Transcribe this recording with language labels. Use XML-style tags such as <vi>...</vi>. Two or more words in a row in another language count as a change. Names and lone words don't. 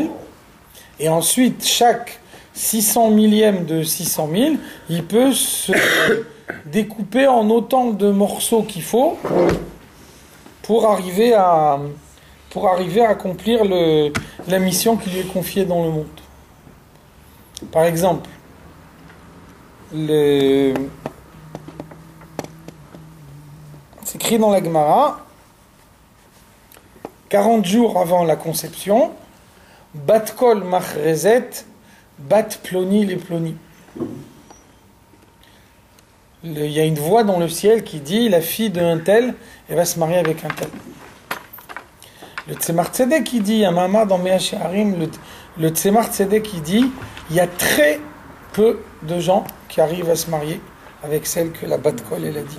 <fr>Et ensuite, chaque 600 millième de 600 000, il peut se découper en autant de morceaux qu'il faut pour arriver à accomplir la mission qui lui est confiée dans le monde. Par exemple, c'est écrit dans la Gemara, 40 jours avant la conception,</fr> <he>בת קול מכרזת, בת פלוני לפלוני.</he> <fr>Il y a une voix dans le ciel qui dit la fille d'un tel, elle va se marier avec un tel. Le Tzemar Tzedek qui dit, un mama dans Mea She'arim, le Tzemar Tzedek qui dit, il y a très peu de gens qui arrivent à se marier avec celle que la</fr> <he>בת קול</he> <fr>elle a dit.</fr>